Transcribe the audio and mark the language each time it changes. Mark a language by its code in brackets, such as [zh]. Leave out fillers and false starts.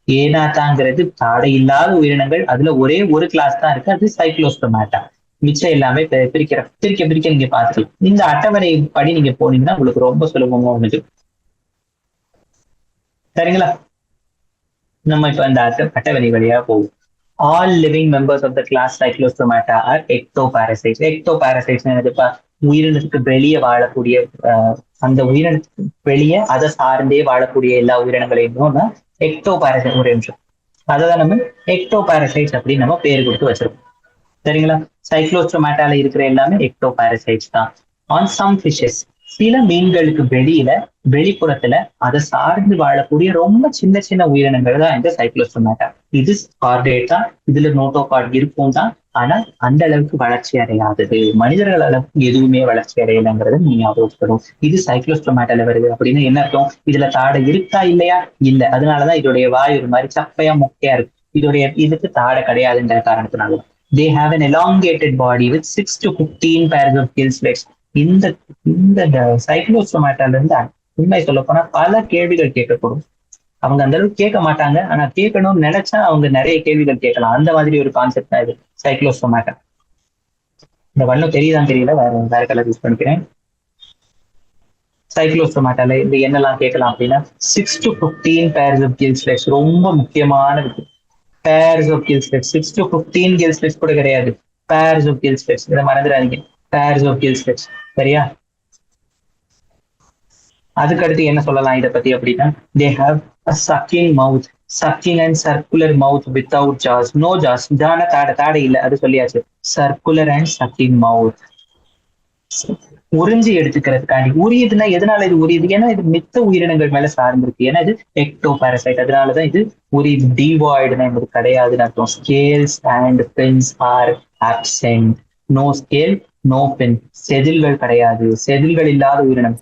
[ta] ஏனாத்தாங்கிறது தாடை இல்லாத உயிரினங்கள். அதுல ஒரே ஒரு கிளாஸ் தான் இருக்கு, அது சைக்ளோஸ்டோமாட்டா. மிச்சம் எல்லாமே பிரிக்க நீங்க பாத்துக்கலாம். இந்த அட்டவணை படி நீங்க போனீங்கன்னா உங்களுக்கு ரொம்ப சுலபமா அமைஞ்சு. சரிங்களா? நம்ம இப்ப அந்த அட்டவணை வழியா போகும். [en] All living members of the class Cyclostomata are ectoparasites. [ta] Ectoparasites என்னதுப்பா? உயிரினத்துக்கு வெளியே வாழக்கூடிய, அந்த உயிரினத்துக்கு வெளியே அதை சார்ந்தே வாழக்கூடிய எல்லா உயிரினங்களையும் எக்டோபாரசைட். ஒரு நிமிஷம், அதான் நம்ம எக்டோபாரசைட்ஸ் அப்படின்னு நம்ம பேர் கொடுத்து வச்சிருக்கோம். சரிங்களா? சைக்ளோஸ்டோமாட்டால இருக்கிற எல்லாமே எக்டோபாரசைட்ஸ் தான். [en] on some fishes, [ta] சில மீன்களுக்கு வெளிப்புறத்துல அதை சார்ந்து வாழக்கூடிய ரொம்ப சின்ன சின்ன உயிரினங்கள் தான் இந்த சைக்ளோஸ்டோமாட்டா. இது கார்டேட் தான், இதுல நோட்டோகார்ட் இருக்கும் தான். ஆனா அந்த அளவுக்கு வளர்ச்சி அடையாதது. மனிதர்கள் அளவுக்கு எதுவுமே வளர்ச்சி அடையலைங்கிறது நீங்க ஞாபகப்படும். இது சைக்ளோஸ்டோமாட்டால வருது அப்படின்னு என்ன அர்த்தம்? இதுல தாடை இருக்கா இல்லையா? இல்ல. அதனாலதான் இதோடைய வாய் ஒரு மாதிரி சப்பையா மொக்கையா இருக்கு. இதுக்கு தாடை கிடையாதுன்ற காரணத்தினால. [en] They have an elongated body with 6 to 15 pairs of gill slits. [ta] இந்த சைக்ளோஸ்டோமாட்டால இருந்து உண்மை சொல்ல போனா பல கேள்விகள் கேட்கப்படும். அவங்க அந்த அளவுக்கு கேட்க மாட்டாங்க, ஆனா கேட்கணும்னு நினைச்சா அவங்க நிறைய கேள்விகள் கேட்கலாம். அந்த மாதிரி ஒரு கான்செப்ட் தான் இது சைக்ளோஸ்டோமாட்டா. இந்த வண்ணம் தெரியுதான்னு தெரியல, வேற கலர் யூஸ் பண்ணிக்கிறேன். சைக்ளோஸ்டோமாட்டால இந்த என்னெல்லாம் கேட்கலாம் அப்படின்னா [en] 6 to 15 pairs of gill slits. [ta] ரொம்ப முக்கியமான விஷயம். [en] pairs of gill slits. 6 to 15 gill slits [ta] கூட கிடையாது, [en] pairs of gill slits. [ta] இதை மறந்துடாதீங்க, [en] pairs of gill slits. [ta] சரியா? அதுக்கடுத்து என்ன சொல்லலாம் இதை பத்தி அப்படின்னா, [en] they have a sucking mouth. sucking and circular mouth without jaws. no jaws. [ta] ஜான தாடை இல்ல, அது சொல்லியாச்சு. [en] circular and sucking mouth. [ta] உறிஞ்சி எடுத்துக்கிறதுக்காண்டி. உரியுதுன்னா எதனால இது உரியுது? ஏன்னா இது மித்த உயிரினங்கள் மேல சார்ந்திருக்கு. ஏன்னா இது எக்டோ பாரசைட், அதனாலதான் இது உரியுது. டிவாய்டுனா என்பது கிடையாதுன்னு அர்த்தம். [en] Scales and fins are absent. No scale, no fin. [ta] செதில்கள் கிடையாது. செதில்கள் இல்லாத உயிரினம்.